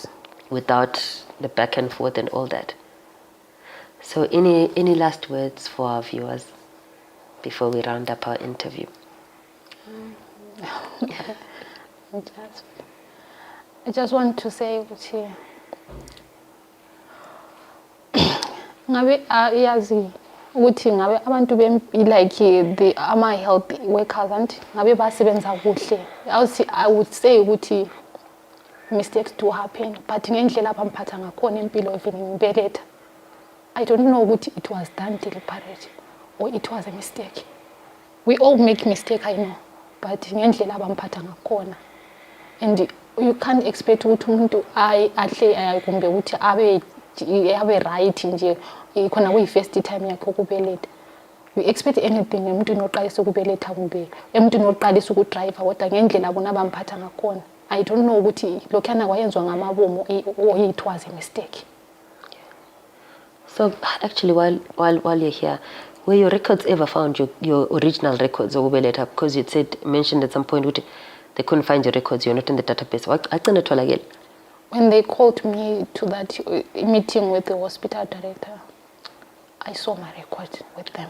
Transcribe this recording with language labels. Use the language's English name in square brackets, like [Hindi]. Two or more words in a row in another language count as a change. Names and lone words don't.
[English] Without the back and forth and all that. So any last words for our viewers before we round up our interview? I just want to say [Zulu] ngabe yazi ukuthi ngabe abantu [English] like the ama-health workers and [Zulu] ngabe basebenza kuhle. [English] I would say ukuthi mistakes do happen, but [Zulu] ngendlela abamphatha ngakhona impilo [English] even ngibeletha, I don't know ukuthi it was done deliberately or it was a mistake. We all make mistakes, I know, but [Zulu] ngendlela abamphatha ngakhona. [English] And you can't expect [Zulu] ukuthi umuntu ahle kumbe ukuthi abe right nje khona kuyi-first time yakhe ukubeletha. [English] You expect anything [Zulu] emntwini oqalisa ukubeletha kumbe emntwini oqalisa ukudrive kodwa ngendlela bona abamphatha ngakhona, [English] I don't know ukuthi [Zulu] lokhana kwayenzwa ngamabomo [English] or it was a mistake. So actually, while you're here, were your records ever found, your original records, or later? Because you mentioned at some point they couldn't find your records, you're not in the database. When they called me to that meeting with the hospital director, I saw my record with them.